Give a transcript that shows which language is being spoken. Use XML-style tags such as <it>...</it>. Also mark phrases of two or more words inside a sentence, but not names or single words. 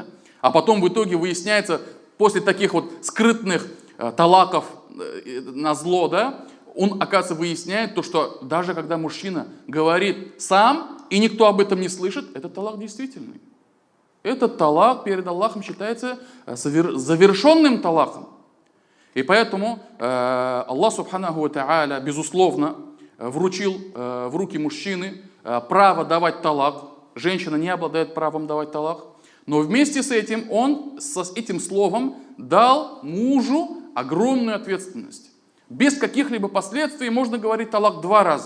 <ru>А потом в итоге выясняется, после таких вот скрытных талаков на зло, да? Он, оказывается, выясняет то, что даже когда мужчина говорит сам, и никто об этом не слышит, этот талак действительный. Этот талак перед Аллахом считается завершенным талаком. И поэтому Аллах</ru> <ar>سبحانه وتعالى,</ar> <ru>безусловно, вручил в руки мужчины право давать талак. Женщина не обладает правом давать талак. Но вместе с этим он с этим словом дал мужу огромную ответственность. Без каких-либо последствий можно говорить талак 2 раза.</ru>